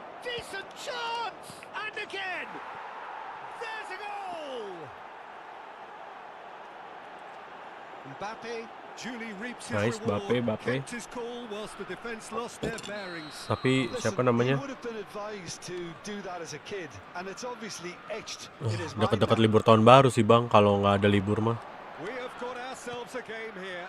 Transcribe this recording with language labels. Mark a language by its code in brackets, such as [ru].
[en] Decent chance! And again! There's a goal! Mbappe duly reaps his Nice, reward. Mbappe. Kept his cool whilst the defense lost their bearings. [id] Tapi siapa namanya? [en] He would have been advised to do that as a kid, and it's obviously etched in his mind. [id] Dekat-dekat libur tahun baru sih bang, kalau nggak ada libur mah. [en] We have got ourselves a game here.